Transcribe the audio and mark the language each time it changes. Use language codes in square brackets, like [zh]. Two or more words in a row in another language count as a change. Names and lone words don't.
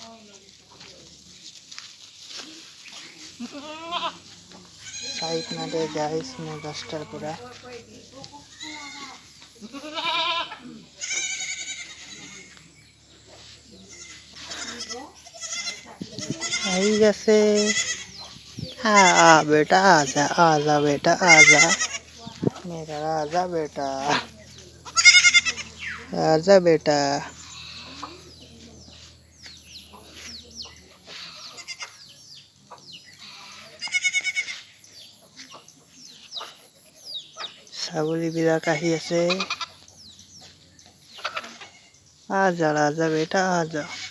[as] সাইড না দে গাইস মই রাস্তার পৰা আহি আছে [hi] बेटा आजा बेटा आजा मेरा आजा बेटा [as] ছাগলীবিলাক আহি আছে [hi] आजा आजा बेटा आजा